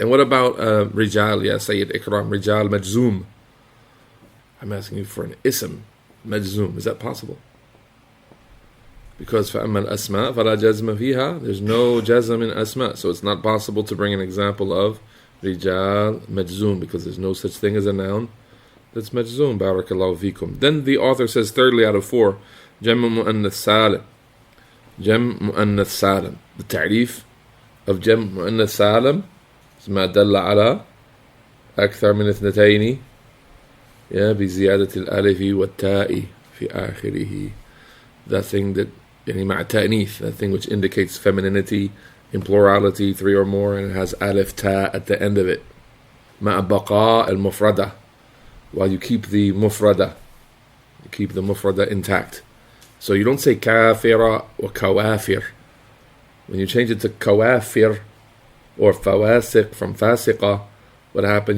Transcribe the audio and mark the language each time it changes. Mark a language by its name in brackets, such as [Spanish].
[English] And what about [Arabic] رجال يا سيد إكرام? رجال مجزوم. [English] I'm asking you for an ism مجزوم. Is that possible? Because [Arabic] فأما الأسماء فلا جزم فيها. [English] There's no jazm in asma, so it's not possible to bring an example of رجال مجزوم because there's no such thing as a noun that's مجزوم. Barakallahu fikum. Then the author says thirdly out of 4 جمع مؤنث سالم. [Arabic] جمع مؤنث سالم. The تعريف of جمع مؤنث سالم is ما دل على أكثر من اثنتين بزيادة الألف والتاء في آخره. [English] That thing that [Arabic] يعني مع تأنيث, [English] that thing which indicates femininity in plurality, 3 or more, and it has alif ta at the end of it. [Arabic] مع بقاء المفردة, [English] while you keep the mufrada, you keep the mufrada intact. So you don't say kafira or kawafir. When you change it to kawafir or fawasiq from fasiqa, what happened?